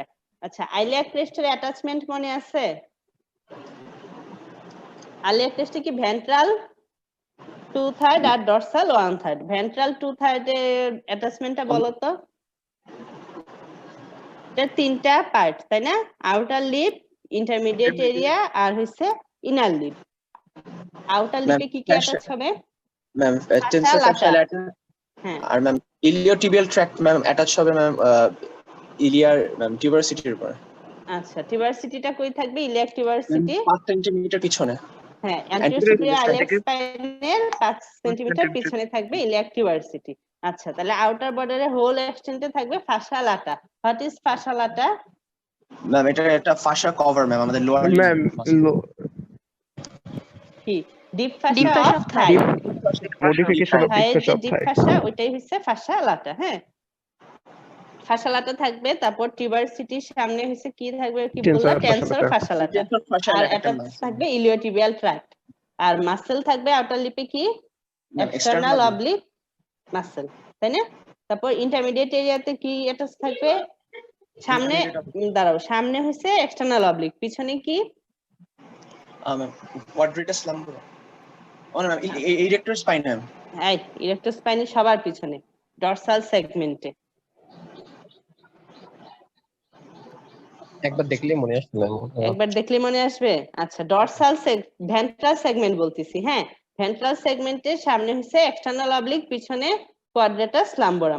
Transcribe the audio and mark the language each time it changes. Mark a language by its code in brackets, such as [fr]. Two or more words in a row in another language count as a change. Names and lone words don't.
[bn] আচ্ছা, [en] iliac crest-er attachment [bn] মনে আছে? [en] iliac crest-e [bn] কি ভেন্ট্রাল 2/3 আর ডরসাল 1/3? ভেন্ট্রাল 2/3 এর অ্যাটাচমেন্টটা বলো তো। এটা তিনটা পার্ট, তাই না? [en] outer lip, intermediate area [bn] আর হচ্ছে [en] inner lip. outer lip-e [bn] কি কি অ্যাটাচ হবে? Ma'am, Fascia [en] tensor fascia lata. lata [bn] হ্যাঁ, আর [en] ma'am iliotibial tract ma'am attach [bn] হবে ma'am ইলিয়ার ma'am tuberosity-র উপর। আচ্ছা, টিউবারসিটিটা কই থাকবে? [en] iliac tuberosity [bn] 5 সেন্টিমিটার পিছনে। হ্যাঁ, [en] Anterior anterior superior spine আইলিয়াক [bn] থেকে স্পাইনের 5 সেন্টিমিটার পিছনে থাকবে [en] iliac tuberosity. [bn] আচ্ছা, তাহলে আউটার বর্ডারে [en] whole extent-e [bn] থাকবে [en] fascia lata. what is fascia lata? [bn] ma'am এটা একটা [en] fascia cover [bn] ma'am আমাদের লোয়ার [en] Ma'am, [bn] কি? ডিপ [en] Deep ফাসা fascia অফ of থাই। thigh. modification of থাইয়ের deep [bn] যে [en] fascia of ডিপ thigh. [bn] ফাসা ওইটাই হচ্ছে [en] fascia lata. [bn] হ্যাঁ, [en] fascia lata [bn] থাকবে, তারপর টিউবারসিটির সামনে হচ্ছে কি থাকবে? কি [en] Tensor [bn] বললা? [en] fascia টেনসর lata. fascia lata. Tensor fascia [bn] আর [en] lata [bn] এটা [en] muscle. [bn] থাকবে [en] iliotibial tract. [bn] আর মাসেল থাকবে [en] outer lip-e [bn] কি? [en] Ma'am, এক্সটার্নাল external oblique muscle, [bn] তাই না? তারপর [en] intermediate area-te [bn] কি অ্যাটাচ থাকবে? সামনে দাঁড়াও, সামনে হচ্ছে [en] external oblique, [bn] পিছনে কি? [en] ma'am quadratus lumborum. Oh no ma'am, erector spine ma'am. [bn] রাইট, [en] erector spinae [bn] সবার পিছনে [en] dorsal segment-e. [bn] একবার দেখলেই মনে আসবে ম্যাম। একবার দেখলে মনে আসবে। আচ্ছা, [en] dorsal ventral segment [bn] বলতেছি। হ্যাঁ, [en] ventral segment-er [bn] সামনে হচ্ছে [en] external oblique, [bn] পিছনে [en] quadratus lumborum.